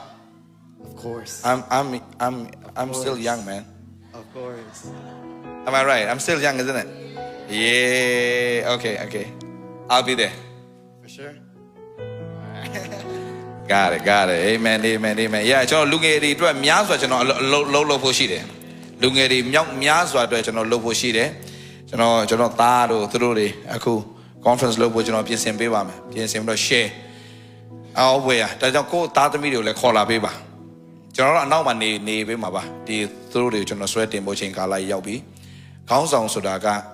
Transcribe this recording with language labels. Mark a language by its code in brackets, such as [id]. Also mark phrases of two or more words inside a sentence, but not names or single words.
[en] Of course. I'm still young, man. Of course. Am I right? I'm still young, isn't it? Yeah. Okay. I'll be there. For sure. Got it. Amen. Yeah, [my] ကျွန်တော်လူငယ်တွေအတွက်များစွာကျွန်တော်လုပ်ဖို့ရှိတယ်။လူငယ်တွေမြောက်များစွာအတွက်ကျွန်တော်လုပ်ဖို့ရှိတယ်။ကျွန်တော်သားတို့သူတို့တွေအခု conference လုပ်ဖို့ကျွန်တော်ပြင်ဆင်ပေးပါမယ်။ပြင်ဆင်ပြီးတော့ share အော်ဝယ်ဒါကြောင့်ကိုသားသမီးတွေကိုလည်းခေါ်လာပေးပါ။ကျွန်တော်တို့အနောက်မှာနေပေးမှာပါ။ဒီသူတို့တွေကိုကျွန်တော်ဆွဲတင်ဖို့ချိန်ကာလရောက်ပြီ။ခေါင်းဆောင်ဆိုတာက